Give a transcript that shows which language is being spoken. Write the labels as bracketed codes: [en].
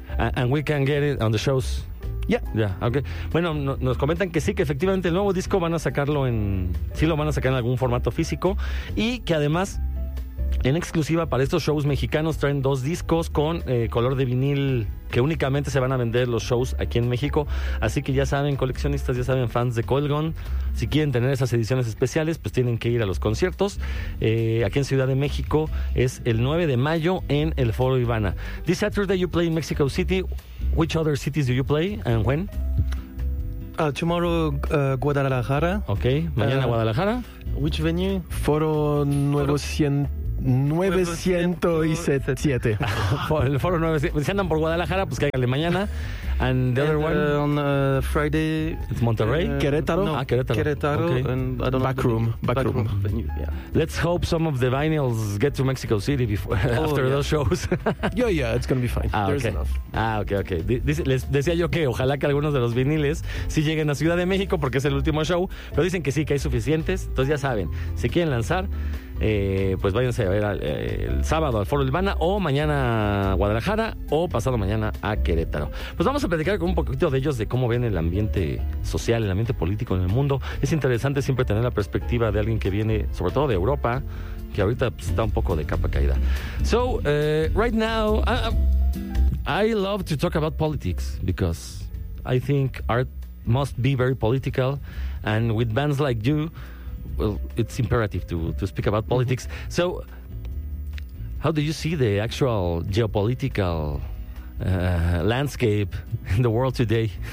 [en] And we can get it on the shows. Yeah. Yeah, okay. [es] Bueno, nos comentan que sí, que efectivamente el nuevo disco van a sacarlo en... Sí, lo van a sacar en algún formato físico. Y que además, en exclusiva para estos shows mexicanos, traen dos discos con color de vinil que únicamente se van a vender los shows aquí en México. Así que ya saben, coleccionistas, ya saben, fans de Coil Guns, si quieren tener esas ediciones especiales, pues tienen que ir a los conciertos. Aquí en Ciudad de México es el 9 de mayo en el Foro Ivana. [en] This Saturday you play in Mexico City. Which other cities do you play and when? Tomorrow, Guadalajara. [es] Okay, mañana Guadalajara. [en] Which venue? Foro 907. [es] El Foro 907. Si andan por Guadalajara, pues cáiganle mañana. [en] And the other one? On Friday. It's Monterrey. Querétaro. No. Ah, Querétaro. Querétaro. Okay. And I don't Backroom. Know. Backroom. Venue, yeah. Let's hope some of the vinyls get to Mexico City after those shows. yeah, it's going to be fine. Ah, there's okay. Enough. Ah, okay. [es] Les decía yo que ojalá que algunos de los viniles sí lleguen a Ciudad de México porque es el último show, pero dicen que sí, que hay suficientes. Entonces ya saben, si quieren lanzar, pues váyanse a ver el sábado al Foro Ivana o mañana a Guadalajara o pasado mañana a Querétaro. Pues vamos a platicar con un poquito de ellos de cómo ven el ambiente social, el ambiente político en el mundo. Es interesante siempre tener la perspectiva de alguien que viene, sobre todo de Europa, que ahorita está un poco de capa caída. [en] So, right now, I love to talk about politics because I think art must be very political, and with bands like you, well, it's imperative to speak about politics. Mm-hmm. So, how do you see the actual geopolitical landscape in the world today?